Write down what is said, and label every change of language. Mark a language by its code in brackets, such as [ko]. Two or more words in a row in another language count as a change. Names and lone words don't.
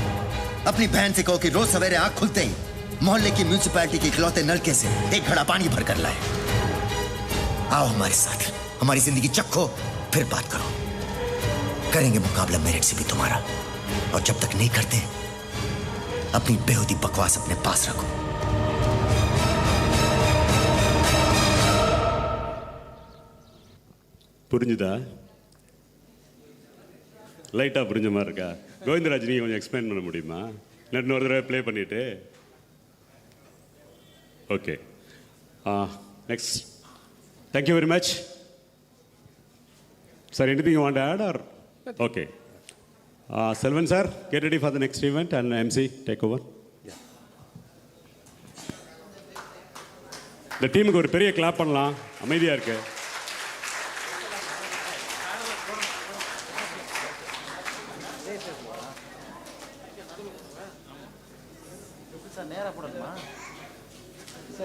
[hi] अपनी बहन से कहो कि रोज सवेरे आंख खुलते ही मोहल्ले की म्यूनिसिपैलिटी के इकलौते नलके से एक घड़ा पानी भर कर लाए। आओ हमारे साथ, हमारी जिंदगी चखो, फिर बात करो। करेंगे मुकाबला मेरिट से भी तुम्हारा, और जब तक नहीं करते अपनी बेहूदी बकवास अपने पास रखो। [ta] புரிஞ்சுதா? லைட்டாக புரிஞ்ச மாதிரி இருக்கா? கோவிந்தராஜ், நீங்கள் கொஞ்சம் எக்ஸ்பிளைன் பண்ண முடியுமா? இன்னொரு தடவை ப்ளே பண்ணிவிட்டு. ஓகே, நெக்ஸ்ட். [en] Thank you very much sir. Anything you want to add or? Okay, Selvan sir, get ready for the next event and MC take over. [ta] இந்த டீமுக்கு ஒரு பெரிய கிளாப் பண்ணலாம், அமைதியாக இருக்கு. நேரா போடணுமா சார்?